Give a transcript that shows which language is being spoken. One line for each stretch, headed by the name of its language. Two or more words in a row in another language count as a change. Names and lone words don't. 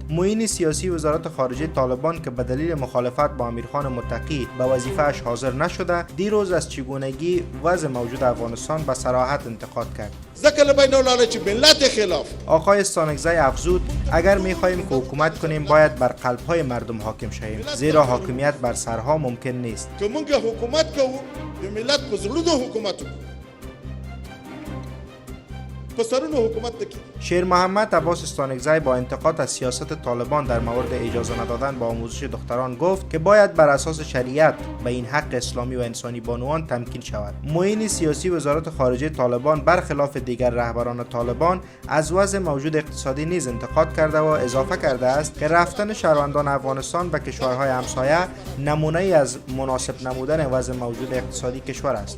Persian: معین سیاسی وزارت خارجه طالبان که به دلیل مخالفت با امیرخان متقی به وظیفه‌اش حاضر نشده، دیروز از چگونگی وضع موجود افغانستان به صراحت انتقاد کرد.
Pashto: ځکه بین الملل چې ملت خلاف
Persian: آقای استانکزی افزود اگر می‌خواهیم که حکومت کنیم باید بر قلب‌های مردم حاکم شویم، زیرا حاکمیت بر سرها ممکن نیست.
Pashto: که موږ حکومت کوو د ملت په زړونو حکومت وکړو په سرونو حکومت نه کوي.
Persian: شیر محمد عباس استانکزی با انتقاد از سیاست طالبان در مورد اجازه ندادن به آموزش دختران گفت که باید بر اساس شریعت به این حق اسلامی و انسانی بانوان تمکین شود. معین سیاسی وزارت خارجه طالبان برخلاف دیگر رهبران طالبان از وضع موجود اقتصادی نیز انتقاد کرده و اضافه کرده است که رفتن شهروندان افغانستان به کشورهای همسایه نمونه از مناسب نمودن وضع موجود اقتصادی کشور است.